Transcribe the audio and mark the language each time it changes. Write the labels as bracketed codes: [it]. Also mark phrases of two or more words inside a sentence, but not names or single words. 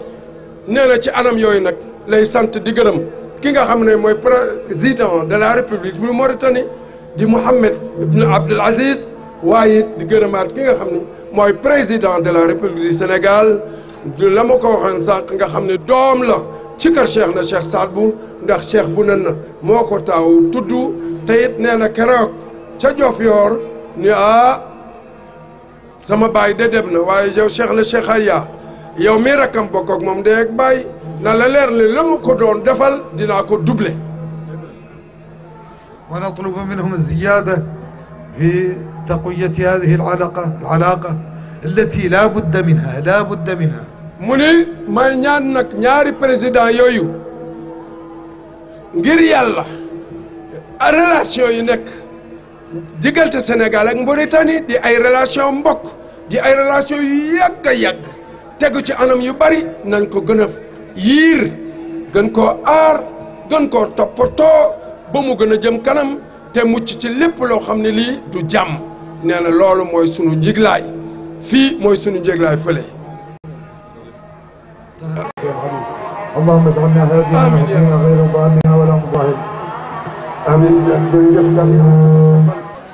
[wo] nee na ci anam yooyu nag lay sant di gërëm ki nga xam ne mooy [fr] président de la république [wo] bu Mauritanie di Mohamed Ibn Abdel Aziz waaye di gërëmaat ki nga xam ne mooy [fr] président de la république du Sénégal [wo] la ma ko waxoon sànq nga xam ne doom la ci kër Cheikh na Cheikh Saad Bou ndax Cheikh bu nen na moo ko taaw tudd te it nee na keroog ca Diofior ni sama baay de dem na waaye yow Cheikh na Cheikh Aya yow mii rakkam bokk ak moom de ak baay na la leer ne la mu ko doon defal dinaa ko doubler. [ar] ونطلب منهم الزيادة في تقوية هذه العلاقة التي لا بد منها. [wo] mu ni may ñaan nag ñaari président yooyu ngir yàlla relation yi nekk diggante Sénégal ak Mauritanie di ay relation mbokk di ay relation yu yàgg a yàgg tegu ci anam yu bari nañ ko gën a yiir gën koo aar gën koo toppatoo ba mu gën a jëm kanam te mucc ci lépp loo xam ne lii du jàmm. nee na loolu mooy sunu njiglaay fii mooy sunu njiglaay fële. [ar] اللهم اجعلنا هادين مهديين غير ضالين ولا مضلين. amiin.